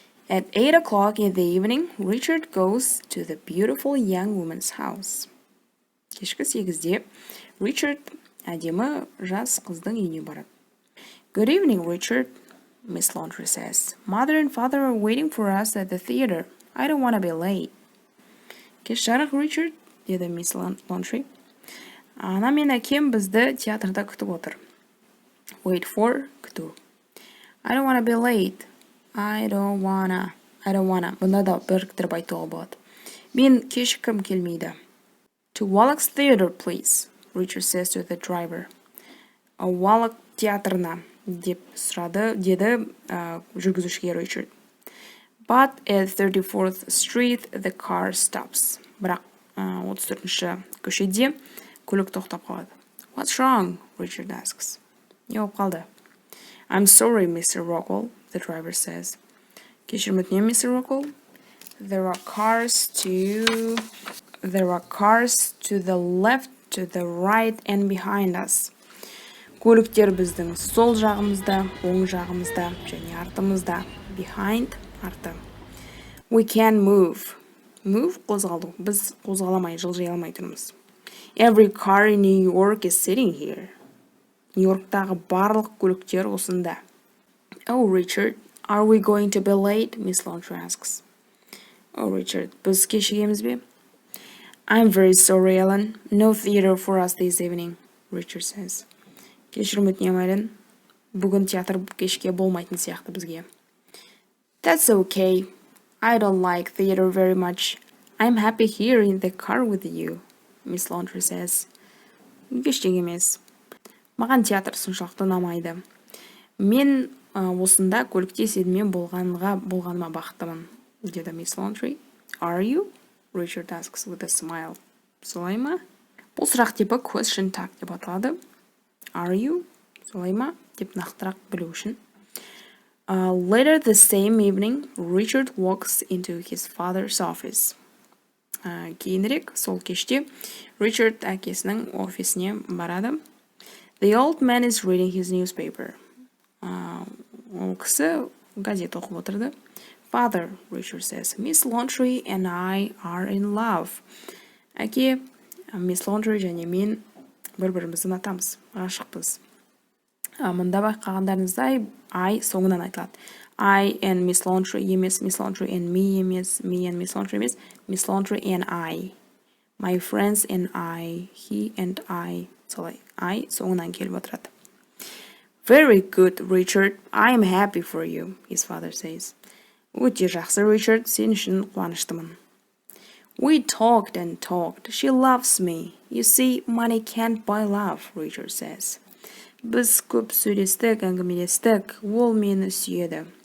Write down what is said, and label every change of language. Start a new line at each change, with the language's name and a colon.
English: At 8 o'clock in the evening, Richard goes to the beautiful young woman's house.
Kazakh: Кешкі 8-де Richard әдемі жас қыздың үйіне барады.
English: Good evening, Richard, Miss Laundrie says. Mother and father are waiting for us at the theater. I don't want to be late.
Kazakh: Кеш жарық, Richard, деді Miss Laundrie. Ана мен әкем бізді театрда күтіп отыр.
English: Wait for,
Kazakh: күту.
English: I don't want to be late. I don't wanna.
Kazakh: Бұнда да біріктіріп айтуға болады. Мен кешіккім келмейді.
English: To Wallack's Theater, please, Richard says to the driver.
Kazakh: Wallack театрына, деп сұрады, деді жүргізушіге Richard.
English: But at 34th Street, the car stops.
Kazakh: Бірақ 34-ші көшеде көлік тоқтап қалады.
English: What's wrong? Richard asks.
Kazakh: Не болып қалды?
English: I'm sorry, Mr. Rockwell, the driver says.
Kazakh: Кешірім өтінемін, Mr. Rockwell.
English: There are cars to the left, to the right, and behind us.
Kazakh: Көліктер біздің сол жағымызда, оң жағымызда, және артымызда.
English: Behind,
Kazakh: арты.
English: We can't move.
Kazakh: Move, қозғалу. Біз қозғаламай, жылжи алмай тұрмыз.
English: Every car in New York is sitting here.
Kazakh: Нью-Йорктағы барлық көліктер осында.
English: Oh, Richard, are we going to be late? Miss Laundrie asks.
Kazakh: Oh, Richard, біз кешігеміз бе?
English: I'm very sorry, Ellen. No theater for us this evening, Richard says.
Kazakh: Кешірім өтінемін, Ellen. Бүгін театр кешке болмайтын сияқты бізге.
English: That's okay. I don't like theater very much. I'm happy here in the car with you, Miss Laundrie says.
Kazakh: Ештеңе емес. Маған театр соншалықты ұнамайды. Мен осында көлікте сенімен болғаныма бақыттымын, деді Miss Laundrie.
English: Are you? Richard asks with a smile.
Kazakh: Солай ма? Бұл сұрақ типі question tag деп аталады.
English: Are you?
Kazakh: Солай ма? Деп нақтырақ білу үшін.
English: Later the same evening, Richard walks into his father's office.
Kazakh: Кейінірек, сол кеште, Richard әкесінің офисіне барады.
English: The old man is reading his newspaper.
Kazakh: Ол кісі газет оқып отырды.
English: Father, Richard says, Miss Laundrie and I are in love.
Kazakh: Әке, Miss Laundrie және мен бір-бірімізді ұнатамыз, ғашықпыз. Мұнда байқағандарыңыздай, I соңынан айтылады.
English: I and Miss Laundrie емес, Miss Laundrie and me емес, me and Miss Laundrie емес, Miss Laundrie and I. My friends and I, he and I.
Kazakh: Солай, I соңынан келіп отырады.
English: Very good, Richard. I am happy for you, his father says.
Kazakh: Өте жақсы, Richard, сен үшін қуаныштымын.
English: We talked and talked. She loves me. You see, money can't buy love, Richard says.
Kazakh: Біз көп сөйлестік, әңгімелестік, ол мені сүйеді.